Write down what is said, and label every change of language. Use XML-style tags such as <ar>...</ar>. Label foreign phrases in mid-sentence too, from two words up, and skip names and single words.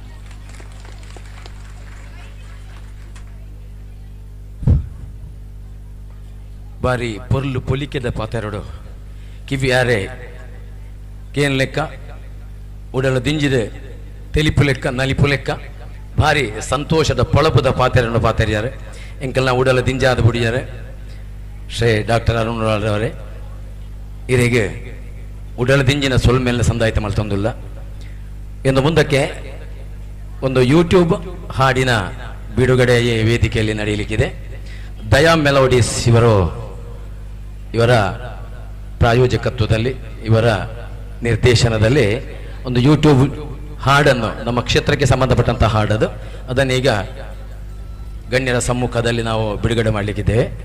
<tcy>ಬಾರಿ ಪೊರ್ಲು ಪೊಲಿಕೆದ ಪಾತೆರಡು ಕಿವಿಯಾರೆ ಕೇನ್ ಲೆಕ್ಕ ಉಡಲು ದಿಂಜಿದೆ ತೆಲಿಪು ಲೆಕ್ಕ ನಲಿಪು ಲೆಕ್ಕ ಭಾರಿ ಸಂತೋಷದ ಪೊಳಪುದ ಪಾತೆರನ್ನು ಪಾತೆರಿಯಾರೆ ಎಂಕಲ್ನ ಉಡಲ ದಿಂಜಾದ ಬುಡಿಯಾರೆ ಶ್ರೀ ಡಾಕ್ಟರ್ ಅರುಣರವರೇ ಇರಿಗೆ ಉಡಲ ದಿಂಜಿನ ಸೊಲ್ಮೇಲಿನ ಸಂದಾಯಿತ ಮಲ್ತೊಂದಿಲ್ಲ</tcy> <kn>ಎಂದು ಮುಂದಕ್ಕೆ ಒಂದು ಯೂಟ್ಯೂಬ್ ಹಾಡಿನ ಬಿಡುಗಡೆ ವೇದಿಕೆಯಲ್ಲಿ ನಡೆಯಲಿಕ್ಕಿದೆ. ದಯಾ ಮೆಲೋಡಿಸ್ ಇವರ ಪ್ರಾಯೋಜಕತ್ವದಲ್ಲಿ ಇವರ ನಿರ್ದೇಶನದಲ್ಲಿ ಒಂದು ಯೂಟ್ಯೂಬ್ ಹಾಡನ್ನು ನಮ್ಮ ಕ್ಷೇತ್ರಕ್ಕೆ ಸಂಬಂಧಪಟ್ಟಂತಹ ಹಾಡದು ಅದನ್ನೀಗ ಗಣ್ಯರ ಸಮ್ಮುಖದಲ್ಲಿ ನಾವು ಬಿಡುಗಡೆ ಮಾಡಲಿಕ್ಕಿದ್ದೇವೆ.</kn>